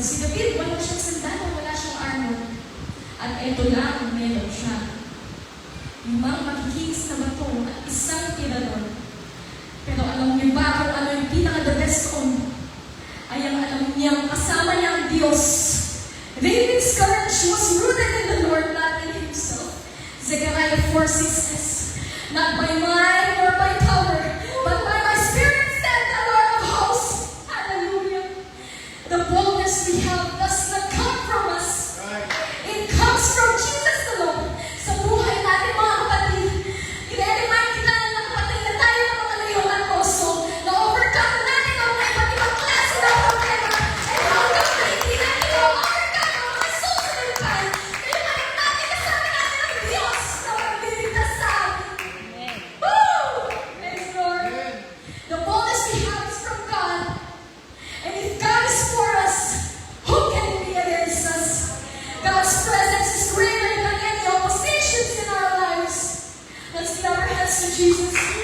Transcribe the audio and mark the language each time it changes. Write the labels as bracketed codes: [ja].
[tl] Si David, wala siyang sandata, wala siyang armor. At ito lang ang meron siya. Limang makikinis na bato at isang tirador. Pero alam niyo ba kung ano yung pinaka-the best on? Ay ang alam niyang kasama niya ang Diyos. [en] David's courage was rooted in the Lord, not in himself. Zechariah 4:6 says, "Not by might nor by power, but by my spirit said the Lord of hosts." Hallelujah. The boldness we have does not come from us. It comes from Jesus alone. [tl] Sa buhay natin, mga kapatid, i-remind kita ng kapatid na tayo ng mga layuan also, na overcome natin ang mga iba't ibang klase ng problema. [en] And [tl] hanggang na hindi natin ma-overcome ang mga susunod pa, kailangan natin kasama natin ang Diyos na magliligtas sa atin. [en] Amen. Woo! Praise the Lord. The boldness we have is from God. And if God is for us, who can be against us? God's presence is greater than any oppositions in our lives. Let's give our hands to Jesus.